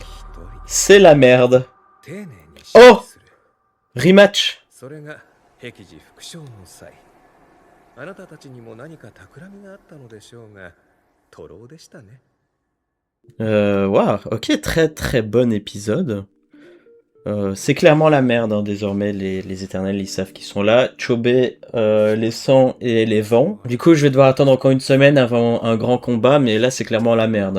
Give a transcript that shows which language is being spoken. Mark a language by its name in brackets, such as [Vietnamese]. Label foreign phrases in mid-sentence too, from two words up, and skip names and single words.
[French] C'est la merde. [Japanese] 丁寧に Oh! する。 Rematch. それが壁寺副将の際。あなたたちにも何か企みがあったのでしょうが、徒労でしたね。 [French] Waouh, ok, très très bon épisode. C'est clairement la merde, hein, désormais, les éternels, ils savent qu'ils sont là. Chobé, les sangs et les vents. Du coup, je vais devoir attendre encore une semaine avant un grand combat, mais là, c'est clairement la merde, hein.